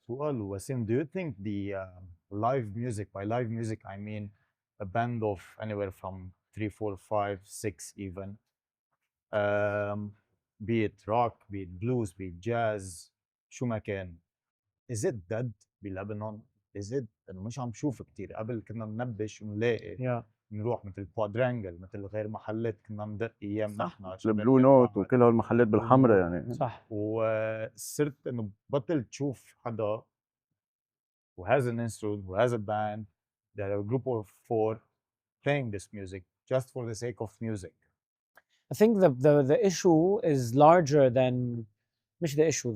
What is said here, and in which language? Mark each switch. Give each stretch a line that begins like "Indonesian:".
English: سؤال Wassim, do you think the live music, by live music I mean a band of anywhere from 3, 4, 5, 6 even, be it rock, be it blues, be it jazz,
Arabic: شو ما كان,
English: is it dead بلبنان؟ is it
Arabic: انه مش عم شوف كتير؟ قبل كنا ننبش ونلاقي نروح مثل كوادرانجل، مثل غير محلات كنا ندق ايام نحن البلو نوت وكل هالمحلات بالحمراء يعني. صح. وصرت انه بطل تشوف حدا
English: who has an instrument, who has a band, that are a group of 4 playing this music just for the sake of music. I think the issue is larger than مش the issue.